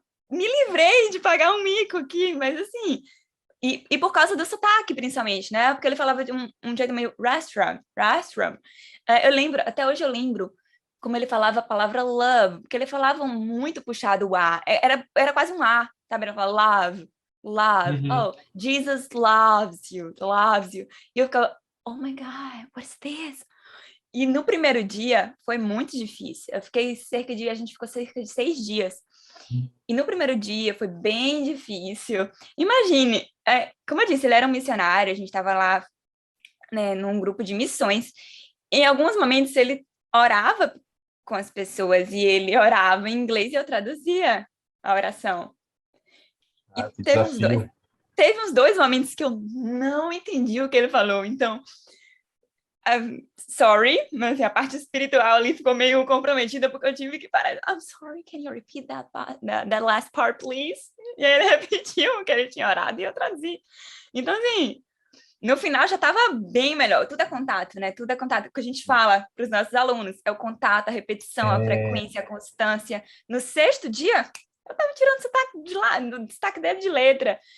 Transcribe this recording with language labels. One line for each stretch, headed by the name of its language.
Portuguese: me livrei de pagar um mico aqui, mas assim... E por causa do sotaque, principalmente, né? Porque ele falava de um jeito meio restaurant. Eu lembro, até hoje eu lembro como ele falava a palavra love, porque ele falava muito puxado o A. Era quase um A, sabe? Ele falava love. Uhum.
English: Oh, Jesus loves you, loves you.
Portuguese: E eu ficava,
English: oh my God, what's this?
Portuguese: E no primeiro dia foi muito difícil. A gente ficou cerca de 6 dias. E no primeiro dia foi bem difícil. Imagine, como eu disse, ele era um missionário, a gente estava lá, né, num grupo de missões. Em alguns momentos ele orava com as pessoas e ele orava em inglês e eu traduzia a oração. E Ah, que desafio. teve uns dois momentos que eu não entendi o que ele falou. Então,
English: sorry,
Portuguese: mas assim, a parte espiritual ali ficou meio comprometida porque eu tive que parar.
English: I'm sorry, can you repeat that last part, please?
Portuguese: E aí ele repetiu o que ele tinha orado e eu traduzi. Então, assim, no final já estava bem melhor. Tudo é contato, né? Tudo é contato. O que a gente fala para os nossos alunos é o contato, a repetição, a É, frequência, a constância. No sexto dia, eu estava tirando sotaque de lá, no destaque dele de letra.